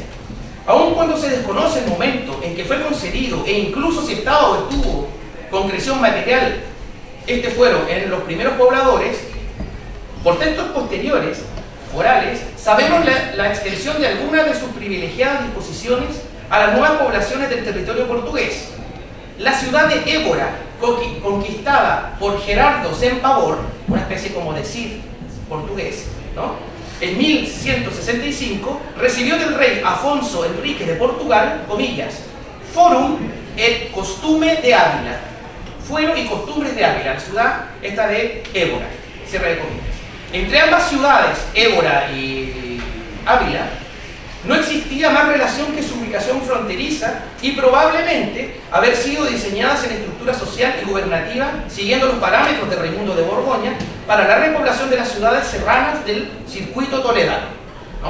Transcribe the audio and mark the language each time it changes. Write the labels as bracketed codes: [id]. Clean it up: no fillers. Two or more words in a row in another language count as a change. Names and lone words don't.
[es] Aun cuando se desconoce el momento en que fue concedido e incluso si estaba o estuvo concreción material este fuero en los primeros pobladores, por textos posteriores, forales, sabemos la extensión de algunas de sus privilegiadas disposiciones a las nuevas poblaciones del territorio portugués. La ciudad de Évora, conquistada por Gerardo Sempavor, una especie como de Cid portugués, ¿no? En 1165 recibió del rey Afonso Enrique de Portugal, comillas, [la] forum et costume [es] de Ávila, fuero y costumbres de Ávila, la ciudad esta de Évora, cierre de comillas. Entre ambas ciudades, Évora y Ávila, no existía más relación que su ubicación fronteriza y probablemente haber sido diseñadas en estructura social y gubernativa siguiendo los parámetros de Raimundo de Borgoña para la repoblación de las ciudades serranas del circuito toledano, ¿no?